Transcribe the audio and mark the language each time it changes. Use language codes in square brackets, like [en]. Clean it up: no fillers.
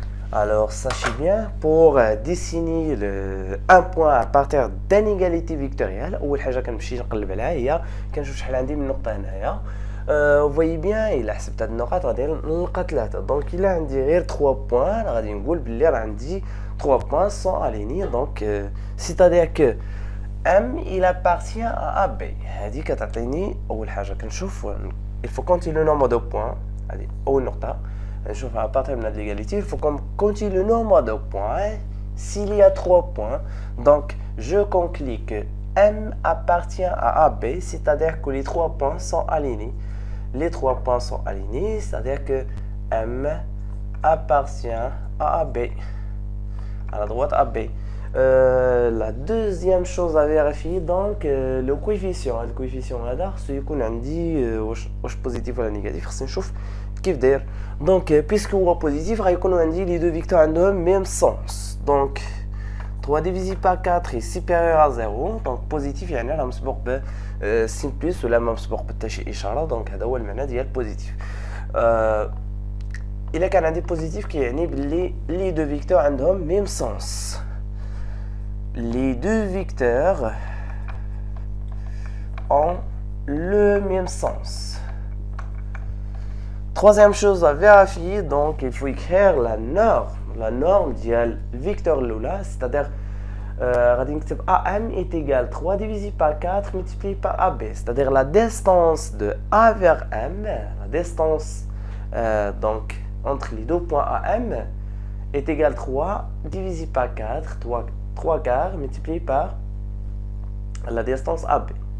[fr] Alors, sachez bien, pour dessiner un point à partir d'une égalité vectorielle, [ar] أول حاجة كنمشي نقلب عليها هي كنشوف شحال عندي من نقطة هنايا. [fr] Vous voyez bien, [ar] إلا حسبت هاد النقط غادي نلقى 3. دونك إلا عندي غير 3 بوان غادي نقول بلي راه عندي [fr] 3 points sont alignés. Donc, c'est-à-dire que M il appartient à AB. [ar] هادي كتعطيني أول حاجة كنشوف [fr] il faut compter le nombre de points. [ar] هادي أول نقطة. [fr] À partir de l'égalité, il faut qu'on compte le nombre de points. S'il y a 3 points, donc je conclus que M appartient à AB, c'est-à-dire que les 3 points sont alignés. Les 3 points sont alignés, c'est-à-dire que M appartient à AB, à la droite AB. La deuxième chose à vérifier, donc le coefficient. [ar] Le coefficient هذا خصو يكون عندي واش بوزيتيف ولا نيجاتيف. خصني نشوف كيف داير. Donc puisque هو بوزيتيف غيكونوا عندي [fr] les deux vecteurs [ar] عندهم [fr] même sens. Donc 3 divisé par 4 est supérieur à 0. [ar] donc positif يعني راه مسبوق ب سين بلس ولا ما مسبوق بحتى شي اشاره. donc هذا هو المعنى ديال بوزيتيف. الا كان عندي بوزيتيف كيعني باللي [fr] les deux vecteurs [ar] عندهم [fr] même sens. Les deux vecteurs ont le même sens. Troisième chose à vérifier, donc il faut écrire la norme dial vecteur Lula, c'est-à-dire AM est égal 3 divisé par 4 multiplié par AB, c'est-à-dire la distance de A vers M, la distance donc entre les deux points AM est égale 3 divisé par 4, 3 quarts multiplié par la distance AB.